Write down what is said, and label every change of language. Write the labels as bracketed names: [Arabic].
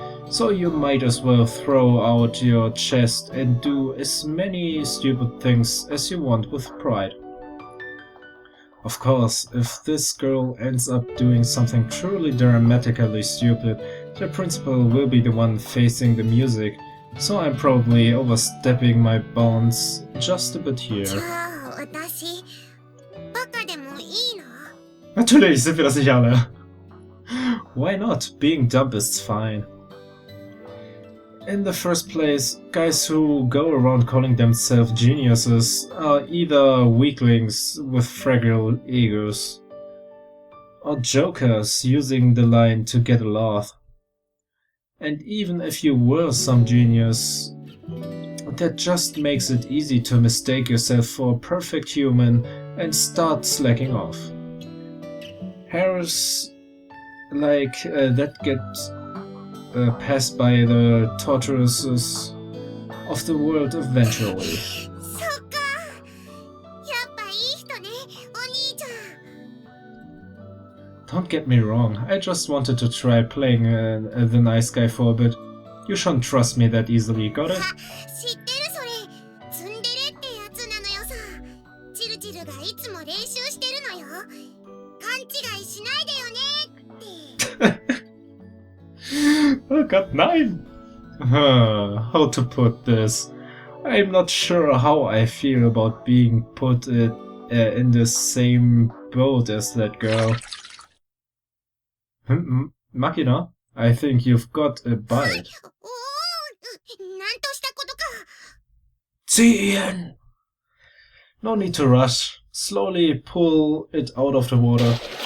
[English] So you might as well throw out your chest and do as many stupid things as you want with pride. Of course, if this girl ends up doing something truly dramatically stupid, the principal will be the one facing the music, so I'm probably overstepping my bounds just a bit here. [Japanese] じゃあ私、バカでもいいの? [German] Natürlich sind wir das nicht alle. [English] Why not? Being dumb is fine. In the first place, guys who go around calling themselves geniuses are either weaklings with fragile egos, or jokers using the line to get a laugh. And even if you were some genius, that just makes it easy to mistake yourself for a perfect human and start slacking off. Hairs like that get passed by the torturouses of the world eventually. [Japanese] そっか。やっぱいい人ね、お兄ちゃん。 [English] Don't get me wrong, I just wanted to try playing the nice guy for a bit. You shouldn't trust me that easily, got it? [Japanese] 知ってるそれツンデレってやつなのよさ。チルチルがいつも練習してるのよ。勘違いしないでよねって。 [German] Oh Gott, nein! [English] How to put this? I'm not sure how I feel about being put in the same boat as that girl. Makina, I think you've got a bite. [Japanese] おお、なんとしたことか。 [German] Ziehen! [English] No need to rush. Slowly pull it out of the water.